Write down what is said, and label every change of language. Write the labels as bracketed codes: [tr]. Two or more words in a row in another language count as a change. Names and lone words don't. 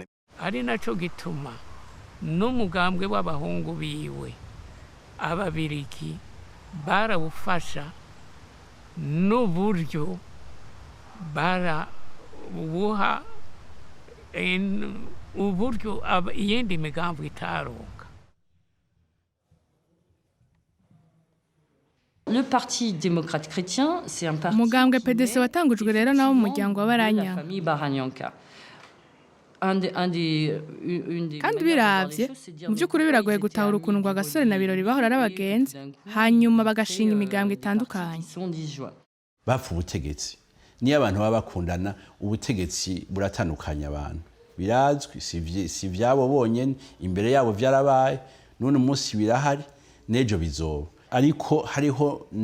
[rn] Ari naco gituma n'umugambwe w'abahungu biwe ababirigi barawufasha n'uburyo barabuha uburyo iyindi migambo itaronka. [fr] Le Parti démocrate chrétien, c'est un parti [rn] umugambwe PDC watangujwe rero nawo mu muryango la w'abaranya famille Baranyanka. kandi biravye mu by'ukuri biragoye gutahura ukuntu ngo agasore na birori bahora ari abagenzi hanyuma bagashinga imigambwe itandukanye bapfa ubutegetsi niyo abantu baba bakundana ubutegetsi buratandukanya abantu birazwi si ivyabo bonyene imbere yabo vyarabaye none umunsi birahari nejo bizoba ariko hariho